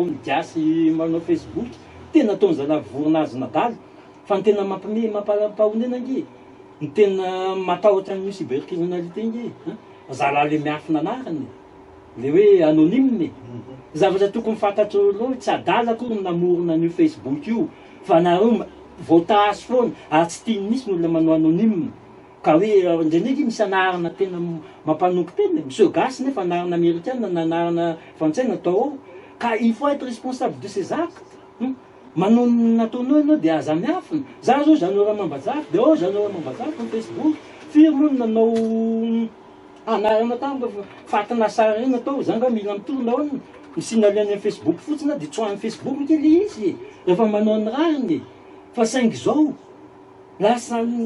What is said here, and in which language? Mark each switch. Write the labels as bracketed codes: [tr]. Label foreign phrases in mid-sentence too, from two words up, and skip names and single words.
[mg] midiasy manao Facebook tena ataony zalahy vorona nadala fa ny tena mampahonena nge ny tena matahotra ny cybercriminalité nge zalahy le miafina anarany le hoe anonyme zavatra tokony fantatro aloha tsy adala akory namorona an'io Facebook io fa nareo voatasy foana ary tsy tiany misy n'olona manao anonyme ka hoe ndraindraiky misy anarana tena mampanoky tena monsieur gasy nefa anarana américaine na anarana frantsay natao ao ka [fr] il faut être responsable de ses actes [mg] manao nataonao ianao dia aza miafina za zao Jeannora Mambazafy dia Jeannora Mambazafy ny Facebook firy moa nanao anarana tamiko fatina sara reny atao zanga mila mitorona ao misinaliany amin'ny Facebook fotsiny dia tsoahany Facebook kely izy rehefa manao ny rariny fa saingy zao lasa